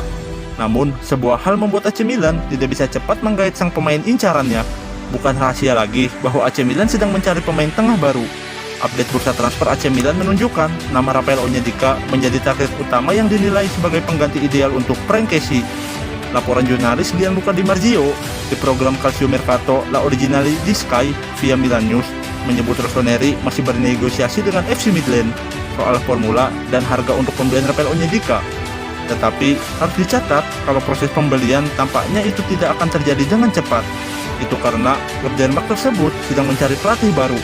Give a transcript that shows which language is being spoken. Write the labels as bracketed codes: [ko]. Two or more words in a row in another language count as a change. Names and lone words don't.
[id] Namun, sebuah hal membuat AC Milan tidak bisa cepat menggait sang pemain incarannya. Bukan rahasia lagi bahwa AC Milan sedang mencari pemain tengah baru. Update bursa transfer AC Milan menunjukkan nama Rafael Onyedika menjadi target utama yang dinilai sebagai pengganti ideal untuk Frank Kessie. Laporan jurnalis Gianluca Di Marzio di program Calcio Mercato La Originale di Sky via Milan News menyebut Rossoneri masih bernegosiasi dengan FC Midland soal formula dan harga untuk pembelian Rafael Onyedika. Tetapi harus dicatat kalau proses pembelian tampaknya itu tidak akan terjadi dengan cepat. Itu karena klub Denmark tersebut sedang mencari pelatih baru.